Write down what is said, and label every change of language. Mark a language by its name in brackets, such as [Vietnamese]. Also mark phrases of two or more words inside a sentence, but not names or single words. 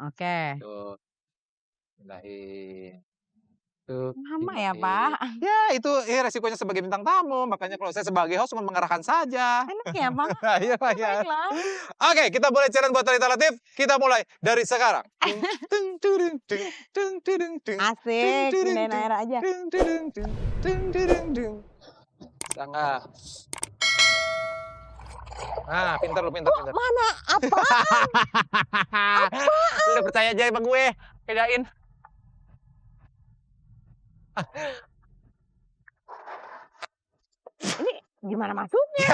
[Indonesian] Oke. Tuh. Pindahin. Tuh, Lama ya pindahin. Pak? Ya itu resikonya sebagai bintang tamu. Makanya kalau saya sebagai host cuma mengarahkan saja. Enak ya Pak? Iya, ya. Baiklah. Oke, kita mulai challenge buat Talita Latif. Kita mulai dari sekarang. Tung, tudung, tung, tung, tudung, tung. Asik, Tung, tudung, pindahin tung, air aja. tung, tudung, tung, tung, tudung, tung. Sangat. Ah, pintar lu, pintar. Mana? Apa? Lu percaya aja sama gue. Bedain. Ini gimana masuknya?